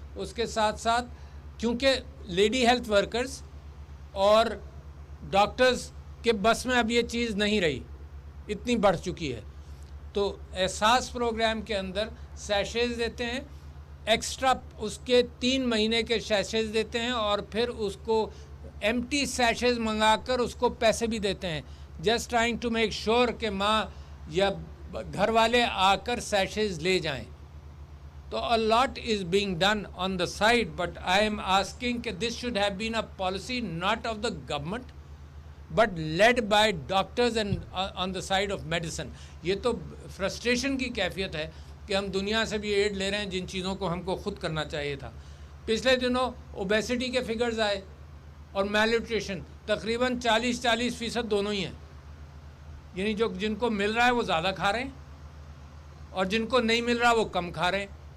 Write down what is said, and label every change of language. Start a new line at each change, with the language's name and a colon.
Urdu: اس کے ساتھ ساتھ کیونکہ لیڈی ہیلتھ ورکرز اور ڈاکٹرز کے بس میں اب یہ چیز نہیں رہی, اتنی بڑھ چکی ہے, تو احساس پروگرام کے اندر سیشز دیتے ہیں ایکسٹرا, اس کے 3 مہینے کے سیشز دیتے ہیں, اور پھر اس کو ایمٹی سیشز منگا کر اس کو پیسے بھی دیتے ہیں.
English: just trying to make sure
Urdu: کہ ماں یا گھر والے آ کر سیشز لے جائیں.
English: تو a lot is being done on the side, but I am asking کہ this should have been a policy not of the government but led by doctors and on the side of medicine.
Urdu: یہ تو frustration کی کیفیت ہے کہ ہم دنیا سے بھی ایڈ لے رہے ہیں جن چیزوں کو ہم کو خود کرنا چاہیے تھا. پچھلے دنوں اوبیسٹی کے فگرز آئے اور میل نیوٹریشن تقریباً 40% دونوں ہی ہیں, یعنی جو جن کو مل رہا ہے وہ زیادہ کھا رہے ہیں اور جن کو نہیں مل رہا وہ کم کھا رہے ہیں.